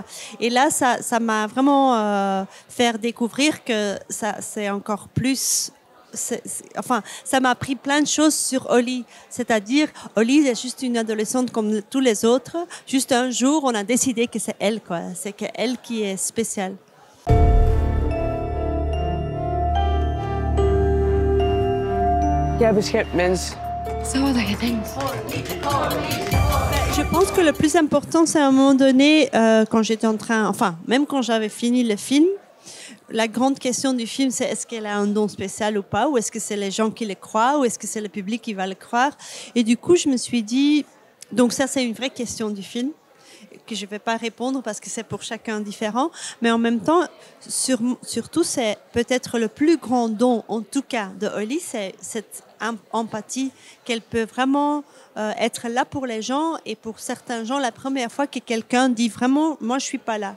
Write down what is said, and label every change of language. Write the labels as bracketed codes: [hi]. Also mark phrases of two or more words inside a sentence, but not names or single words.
[fr] Et là, ça m'a vraiment fait découvrir que c'est encore plus... Enfin, ça m'a appris plein de choses sur Holly. C'est-à-dire, Holly est juste une adolescente comme tous les autres. Juste un jour, on a décidé que c'est elle, quoi. C'est elle qui est spéciale. [nl] Jij beschermt mensen. Zo wat je denkt. [fr] Je pense que le plus important, c'est à un moment donné, quand j'étais même quand j'avais fini le film, la grande question du film, c'est est-ce qu'elle a un don spécial ou pas, ou est-ce que c'est les gens qui le croient, ou est-ce que c'est le public qui va le croire. Et du coup, je me suis dit, donc ça, c'est une vraie question du film, que je ne vais pas répondre parce que c'est pour chacun différent, mais en même temps, surtout, c'est peut-être le plus grand don, en tout cas, de Holly, c'est cette empathie, qu'elle peut vraiment être là pour les gens, et pour certains gens, la première fois que quelqu'un dit vraiment, moi je suis pas là.